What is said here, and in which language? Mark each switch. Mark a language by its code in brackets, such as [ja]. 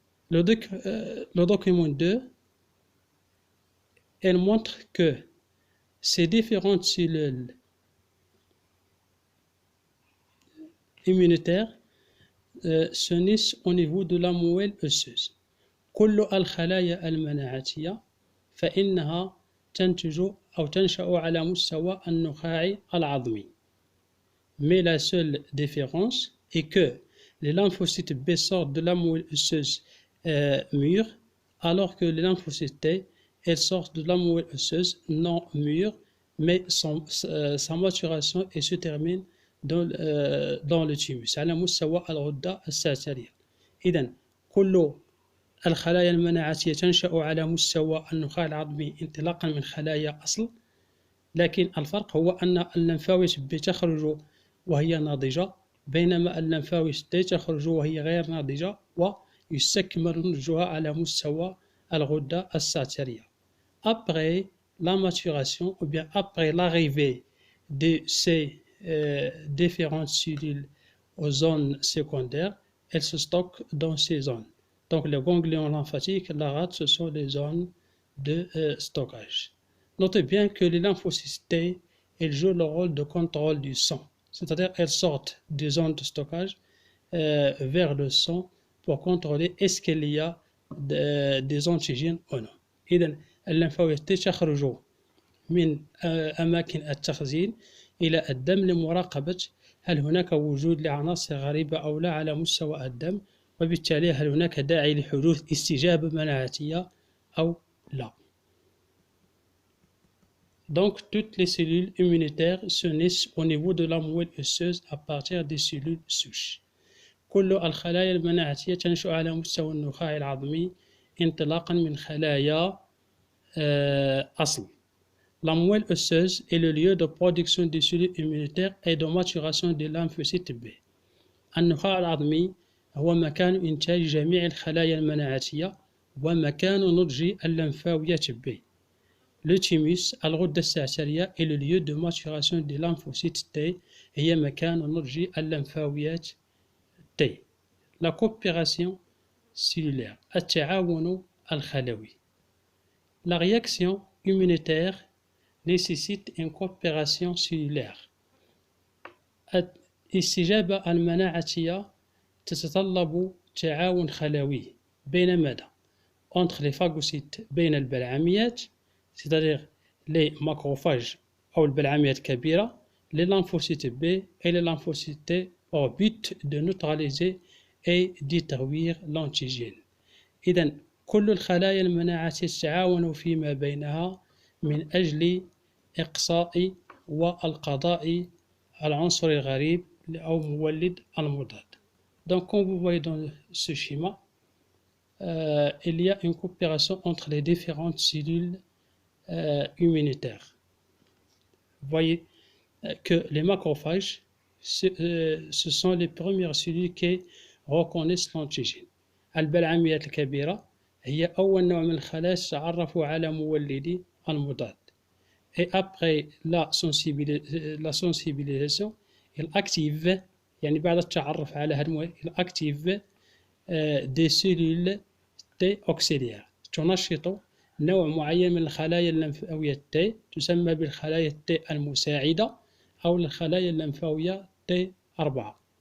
[fr] Le document 2, elle montre que ces différentes cellules immunitaires s'unissent au niveau de la moelle osseuse. [ar] كل الخلايا المناعتية فإنها تنتج أو تنشأ على مستوى النخاع العظمي. [fr] Mais la seule différence est que les lymphocytes B sortent de la moelle osseuse mûre, alors que les lymphocytes T, elles sortent de la moelle osseuse non mûre, mais sa maturation et se termine dans le thymus [ar] على مستوى الغدة السعترية. إذن كل الخلايا المناعتية تنشأ على مستوى النخاع العظمي انطلاقا من خلايا أصل، لكن الفرق هو أن اللمفاوية B تخرج وهي ناضجة بينما الليمفاوية T تخرج وهي غير ناضجة ويستكمل نضجها على مستوى الغدة الساترية. [fr] Après la maturation ou bien après l'arrivée de ces différentes cellules aux zones secondaires, elles se stockent dans ces zones. Donc les ganglions lymphatiques, la rate, ce sont les zones de stockage. Notez bien que les lymphocytes T, elles jouent le rôle de contrôle du sang, c'est-à-dire elles sortent des zones de stockage vers le sang pour contrôler est-ce qu'il y a des antigènes ou non. [ar] إذن الليمفاويات تخرج من أماكن التخزين إلى الدم لمراقبة هل هناك وجود لعناصر غريبة أو لا على مستوى الدم، وبالتالي هل هناك داعي لحدوث استجابة مناعتية أو لا. [fr] Donc toutes les cellules immunitaires se naissent au niveau de la moelle osseuse à partir des cellules souches. [ar] كل الخلايا المناعتية تنشأ على مستوى النخاع العظمي انطلاقا من خلايا أصل. [fr] La moelle osseuse est le lieu de production des cellules immunitaires et de maturation des lymphocytes B. [ar] النخاع العظمي هو مكان إنتاج جميع الخلايا المناعتية ومكان نضج الليمفاويات B. [fr] Le thymus, الغدة السعسرية, est le lieu de maturation des lymphocytes T. [ar] هي مكان نضج الليمفاويات T. [fr] La coopération cellulaire, [ar] التعاون الخلوي. [fr] La réaction immunitaire nécessite une coopération cellulaire. [ar] الاستجابة المناعتية تتطلب تعاون خلوي بين ماذا؟ [fr] entre les phagocytes [ar] بين البلعميات [fr] c'est-à-dire les macrophages [ar] أو البلعميات الكبيرة [fr] les lymphocytes B et les lymphocytes T au but de neutraliser et détruire l'antigène. [ar] إذن كل الخلايا المناعتية تتعاون فيما بينها من أجل إقصاء والقضاء على العنصر الغريب أو مولد المضاد. [fr] Donc comme vous voyez dans ce schéma, il y a une coopération entre les différentes cellules immunitaires. Vous voyez que les macrophages, ce sont les premières cellules qui reconnaissent l'antigène. [ar] البلعميات الكبيرة هي أول نوع من الخلايا تتعرف على مولد المضاد. [fr] Et après la sensibilisation, il active [ar] يعني بعد التعرف على هذا [fr] il active des cellules T auxiliaires [ar] تنشط نوع معين من الخلايا الليمفاوية T تسمى بالخلايا T المساعدة أو الخلايا الليمفاوية T4.